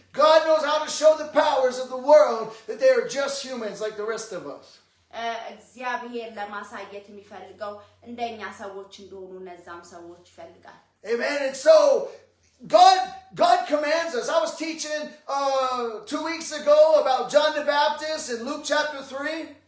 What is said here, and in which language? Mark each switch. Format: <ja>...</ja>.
<en>God knows how to show the powers of the world that they are just humans like the rest of us.</en> <am>እግዚአብሔር ለማሳየት የሚፈልገው እንደኛ ሰዎች እንደሆኑ እነዛም ሰዎች ይፈልጋል።</am> <en>Amen. And so God commands us. I was teaching 2 weeks ago about John the Baptist in Luke chapter 3.</en>